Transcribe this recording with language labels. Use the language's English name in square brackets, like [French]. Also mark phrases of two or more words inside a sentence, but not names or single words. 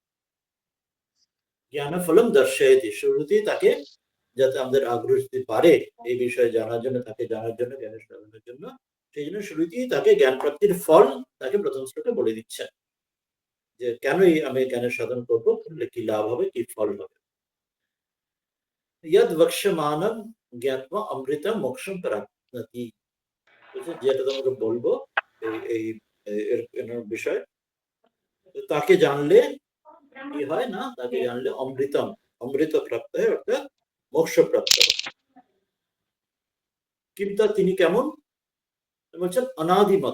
[Sanskrit] জ্ঞানফলম দর্শয়তি, [Bangla] শুরুতেই তাকে যাতে আমাদের আগ্রহ যদি বাড়ে এই বিষয়ে জানার জন্য, তাকে জানার জন্য, জ্ঞানের সাধনের জন্য, সেই জন্য শুরুতেই তাকে জ্ঞান প্রাপ্তির ফল তাকে প্রথম শ্লোকে বলে দিচ্ছেন যে কেনই আমি জ্ঞানের সাধন করবো, করলে কি লাভ হবে, কি ফল হবে। [Sanskrit] यद वक्ष्यमाणं ज्ञात्वा अमृतम मोक्षम प्राप्नोति, [Bangla] যেটা তোমাকে বলবো এই এই এর বিষয়, তাকে জানলে কি হয় না, তাকে জানলে অমৃতম, অমৃত প্রাপ্ত হয়, অর্থাৎ মোক্ষ প্রাপ্ত হয়। কিন্তু তিনি কেমন বলছেন, অনাদিমত।